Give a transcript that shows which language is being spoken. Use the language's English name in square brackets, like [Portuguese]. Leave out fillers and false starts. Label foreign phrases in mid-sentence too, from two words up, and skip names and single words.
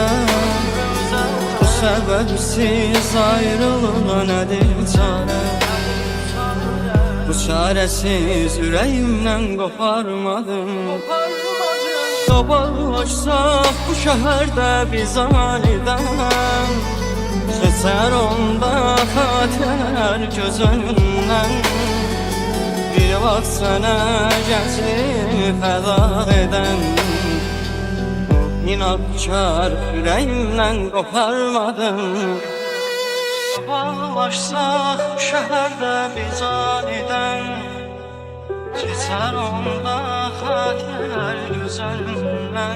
[Turkish] Bu sebepsiz ayrılığa nedir çare? Bu çaresiz yüreğimden koparmadım. Dolaşsak bu şehirde biz aniden, geçer onda [Azerbaijani] xatirələr göz önündən. Bir vaxt sənə gənclik fəda edən, inadkar ürəyimdən qoparmadım. Dolaşsaq bu şəhərdə biz anidən, keçər onda xatirələr göz önündən.